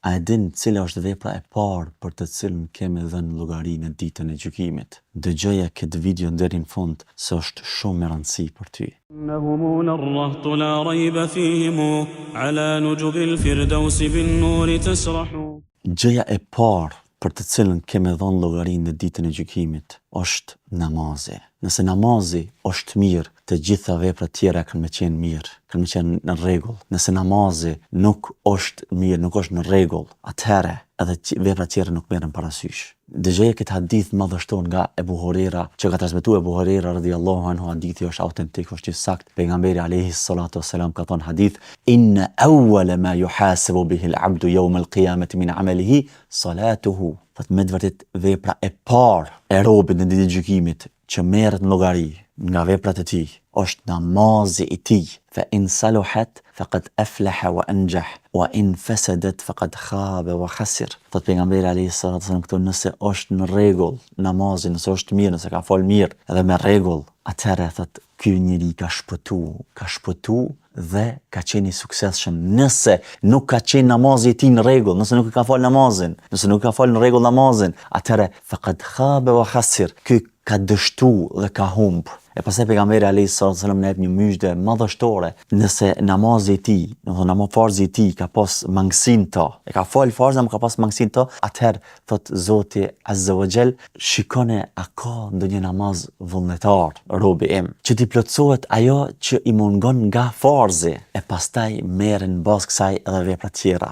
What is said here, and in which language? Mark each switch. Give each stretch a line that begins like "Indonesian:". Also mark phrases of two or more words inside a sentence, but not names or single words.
Albanian: A e din cila është vepra e parë për të cilën kemi dhënë llogari në ditën e gjykimit? Dëgjoja këtë video deri në fund se është shumë e rëndësishme për ty.
Arabic: إنهم الرهط لا ريب فيهم على نجب الفردوس بالنور تسرح.
Albanian: Gjëja e parë për të cilën kemi dhënë llogari në ditën e gjykimit është namazi. Nëse namazi është mirë, të gjitha veprat tjera kanë me qenë mirë, kanë me qenë në rregull. Nëse namazi nuk është mirë, nuk është në rregull, atëherë edhe veprat tjera nuk merren parasysh. Dëgjoja këtë hadith madhështor nga Ebu Huraira, që ka transmetuar Ebu Huraira
Arabic: رضي الله عنه,
Albanian: hadithi është autentik, është i saktë. Pejgamberi
Arabic: عليه الصلاة والسلام
Albanian: ka thënë hadith:
Arabic: "إن أول ما يحاسب به العبد يوم القيامة من عمله صلاته."
Albanian: Fat me vërtet vepra e parë e robit në ditën e gjykimit që merret në llogari nga veprat e tij është namazi i tij.
Arabic: فإن صلحت فقد أفلح وأنجح وإن فسدت فقد خاب وخسر.
Albanian: Thot pejgamberi
Arabic: عليه الصلاة والسلام
Albanian: këtu, nëse është në rregull namazi, nëse është mirë, nëse ka fol mirë edhe me rregull, atëherë thot ky njeri ka shpëtu dhe ka qenë i suksesshëm. Nëse nuk ka qenë namazi i tij në rregull, nëse nuk ka fal namazin, nëse nuk ka fal në rregull namazin, atëherë
Arabic: فقد خاب وخسر,
Albanian: ky ka dështu dhe ka humb. E pastaj pejgamberi
Arabic: عليه الصلاة والسلام
Albanian: na jep një myshdë madhështore. Nëse namazi i tij, domethënë farzi i tij ka pas mangësinë to, e ka fal farzën, më ka pas mangësinë to, atëherë thot Zoti
Arabic: عز وجل,
Albanian: shikone a ka ndonjë namaz vullnetar robi im, që t'i plotësohet ajo që i mungon nga farzi, e pastaj merren bazë kësaj edhe vepra tjera.